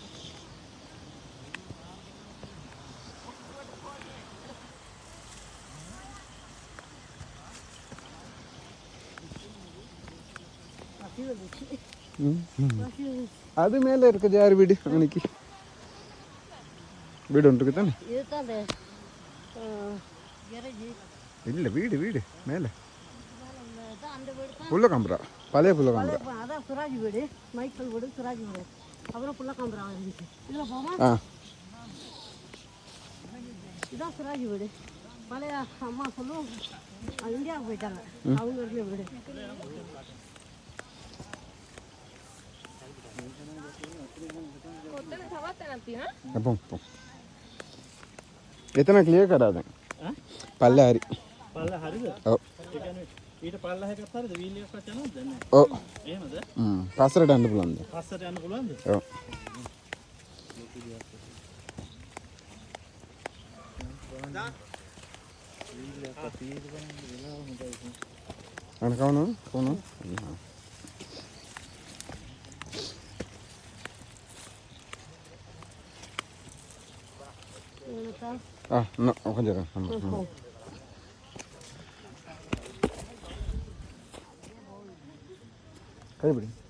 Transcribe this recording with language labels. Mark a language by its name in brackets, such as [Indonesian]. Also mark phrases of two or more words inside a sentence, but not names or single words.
[Tamil] அது மேலே இருக்குது யார் வீடு அன்னைக்கு வீடு ஒன்று இருக்கு தானே இல்லை வீடு மேலே புள்ள காம்பரா பழைய புள்ள காம்பரா அதான் சுராஜ் வீடு மைக்கேல் வீடு சுராஜ் வீடு அப்புறம் புள்ள காம்பரா இருந்துச்சு இதில் போமா இதான் சுராஜ் வீடு பழைய அம்மா சொல்லும் இந்தியாவுக்கு போயிட்டாங்க அவங்க இருந்த வீடு [Sinhala] එතන ක්ලියර් කරාද? පල්ල හරි. පල්ල හරිද? ඔව්. ඒ කියන්නේ ඊට පල්ල හැකත් හරිද? වීල් එකක් වත් යනවද දැන්? ඔව්. එහෙමද? පස්සට යන්න පුළුවන්ද? පස්සට යන්න පුළුවන්ද? ඔව්. අන කවුන? [Tamil] no, கொஞ்சம் கைப்பிடி